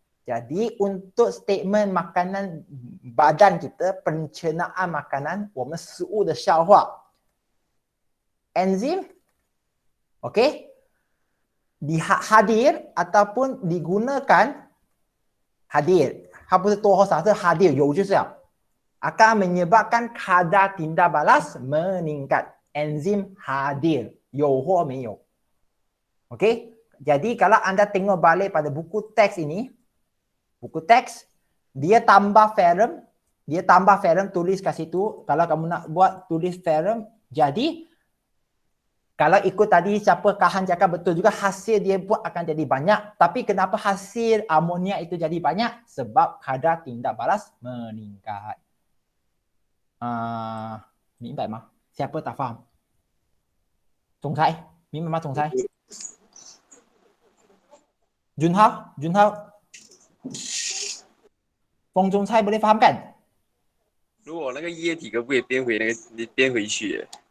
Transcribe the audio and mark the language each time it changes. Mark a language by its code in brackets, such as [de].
[ms] Jadi untuk statement makanan badan kita, pencernaan makanan, [zh] 我们食物的消化 [ms] enzim, okey, hadir ataupun digunakan hadir. [zh] 它不是多或少，是 hadir 有就是了。 [ms] akan menyebabkan kadar tindak balas meningkat. Enzim hadir, [zh] 有或没有。 [ms] Okey, jadi kalau anda tengok balik pada buku teks ini, buku teks, dia tambah ferrum tulis kat situ. Kalau kamu nak buat tulis ferrum, jadi kalau ikut tadi siapa Kahan cakap betul juga, hasil dia buat akan jadi banyak. Tapi kenapa hasil amonia itu jadi banyak? Sebab kadar tindak balas meningkat. [zh] 明白吗？ [ms] Siapa tak faham? [zh] 总裁，明白吗？总裁？ [ms] Junhao， 冯总裁 boleh faham kan？ [zh] 如果那个液体可不可以变回那个变回去？